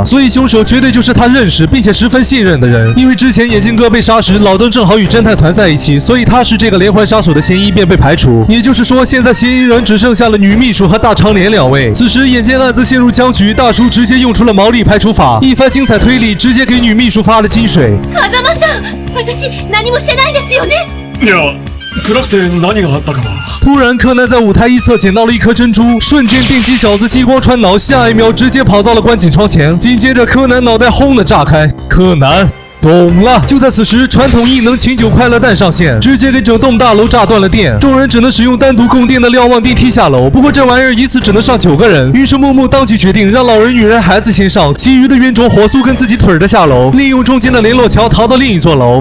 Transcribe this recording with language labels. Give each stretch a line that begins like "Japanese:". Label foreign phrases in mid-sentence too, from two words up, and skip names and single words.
Chinese: 所以凶手绝对就是他认识并且十分信任的人。因为之前眼镜哥被杀时，老登正好与侦探团在一起，所以他是这个连环杀手的嫌疑便被排除。也就是说，现在嫌疑人只剩下了女秘书和大长脸2位。此时眼见案子陷入僵局，大叔直接用出了毛利排除法，一番精彩推理，直接给女秘书发了金水。
Japanese: 風間さん、私何もしてないですよね。いや、暗くて何があったかは。
Chinese: 突然，柯南在舞台一侧捡到了一颗珍珠，瞬间电击小子激光穿脑，下一秒直接跑到了观景窗前。紧接着，柯南脑袋轰的炸开。柯南懂了。就在此时，传统异能秦九快乐蛋上线，直接给整栋大楼炸断了电，众人只能使用单独供电的瞭望电梯下楼。不过这玩意儿一次只能上9个人，于是木木当即决定让老人、女人、孩子先上，其余的冤种火速跟自己腿儿的下楼，利用中间的联络桥逃到另一座楼。